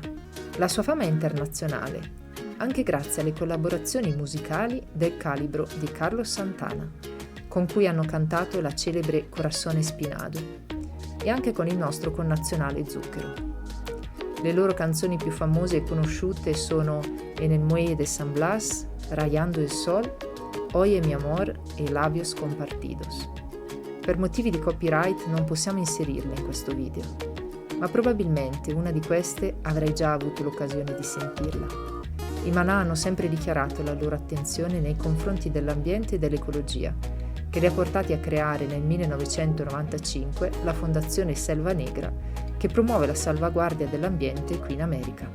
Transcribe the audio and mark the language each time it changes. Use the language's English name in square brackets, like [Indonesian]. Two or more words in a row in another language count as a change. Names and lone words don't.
[Italian] La sua fama è internazionale, anche grazie alle collaborazioni musicali del calibro di Carlos Santana, con cui hanno cantato la celebre Corazón Espinado, e anche con il nostro connazionale Zucchero. Le loro canzoni più famose e conosciute sono En el Muelle de San Blas, Rayando el Sol, Oye mi amor e Labios compartidos. Per motivi di copyright non possiamo inserirle in questo video, ma probabilmente una di queste avrai già avuto l'occasione di sentirla. I Maná hanno sempre dichiarato la loro attenzione nei confronti dell'ambiente e dell'ecologia, che li ha portati a creare nel 1995 la Fondazione Selva Negra, che promuove la salvaguardia dell'ambiente qui in America.